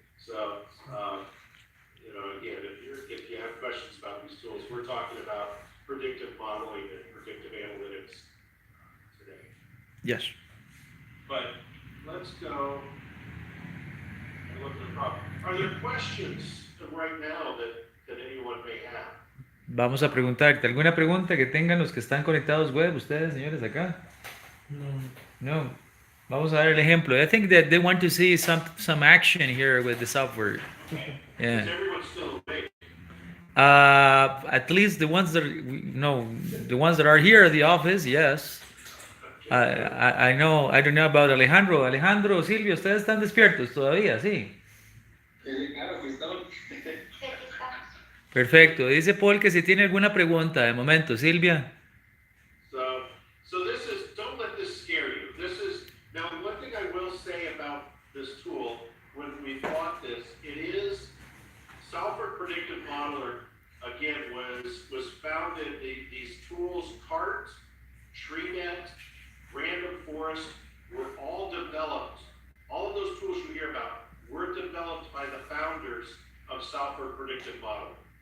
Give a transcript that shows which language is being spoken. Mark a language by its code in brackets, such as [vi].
[en] So, you know, again, if you have questions about these tools, we're talking about predictive modeling and predictive analytics today. Yes. But let's go and look at the problem. Are there questions right now that anyone may have? [es] Vamos a preguntarte, ¿alguna pregunta que tengan los que están conectados web, ustedes, señores, acá? No. Vamos a ver el ejemplo. [en] I think that they want to see some action here with the software. Okay. Yeah. Is everyone still awake? At least the ones that the ones that are here at the office, yes. I know. I don't know about Alejandro. [es] Alejandro, Silvio, ustedes están despiertos todavía, sí. Claro, pues estamos. Perfecto. Dice Paul que si tiene alguna pregunta de momento, Silvia. [en] So this is, don't let this scare you. This is, now one thing I will say about this tool, when we bought this, it is, Software Predictive Modeler, again, was founded, these tools, CART, TreeNet, Random Forest, were all developed, all of those tools you hear about were developed by the founders of Software Predictive Modeling.